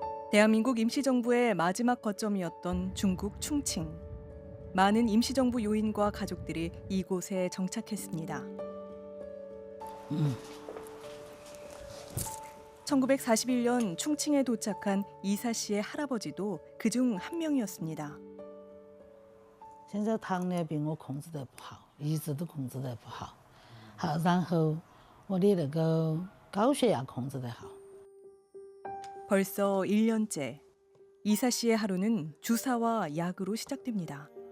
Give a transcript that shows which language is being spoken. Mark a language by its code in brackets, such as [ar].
[ko] 대한민국 임시정부의 마지막 거점이었던 중국 충칭. 많은 임시정부 요인과 가족들이 이곳에 정착했습니다. 1941년 충칭에 도착한 이사 씨의 할아버지도 그중 한 명이었습니다. [zh] 现在糖尿病我控制得不好，一直都控制得不好。好，然后我的那个高血压控制得好。 [ko] 벌써 1년째 이사 씨의 하루는 주사와 약으로 시작됩니다.